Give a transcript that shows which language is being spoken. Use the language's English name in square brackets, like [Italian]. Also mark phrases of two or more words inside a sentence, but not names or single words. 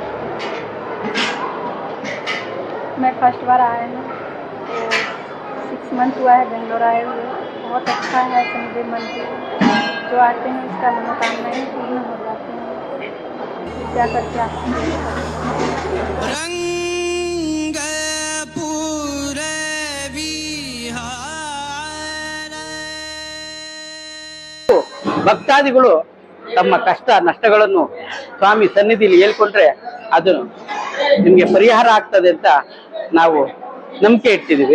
[Hindi] मैं फर्स्ट बार आया हूँ, तो 6 मंथ हुआ है बेंगलोर आए हुए। बहुत अच्छा है शनिदेव मंदिर। जो आते हैं उसका मनोकामनाएं पूर्ण हो जाती हैं। क्या करके आते हैं [Kannada] ಭಕ್ತಾದಿಗಳು ತಮ್ಮ ಕಷ್ಟ ನಷ್ಟಗಳನ್ನು ಸ್ವಾಮಿ ಸನ್ನಿಧಿಯಲ್ಲಿ ಹೇಳ್ಕೊಂಡ್ರೆ ಅದು ನಿಮಗೆ ಪರಿಹಾರ ಆಗ್ತದೆ ಅಂತ ನಾವು ನಂಬಿಕೆ ಇಟ್ಟಿದ್ದೀವಿ.